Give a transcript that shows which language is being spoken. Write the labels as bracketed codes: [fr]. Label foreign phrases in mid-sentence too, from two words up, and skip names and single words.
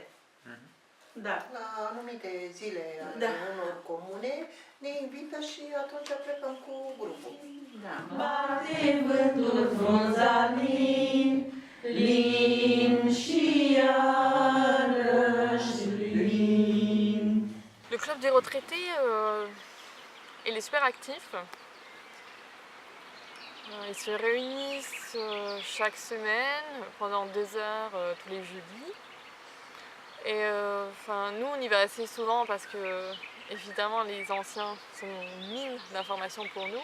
[ro] Da. La anumite zile ale Da. unor comune ne invită și atunci plecăm cu grupul. Da. Bate vântul frunza lin, lin și iarăși lin. [fr] Le club des retraités, il est super actif. Ils se réunissent chaque semaine pendant 2 heures tous les jeudis. Et nous, on y va assez souvent parce que, évidemment, les anciens sont une mine d'informations pour nous.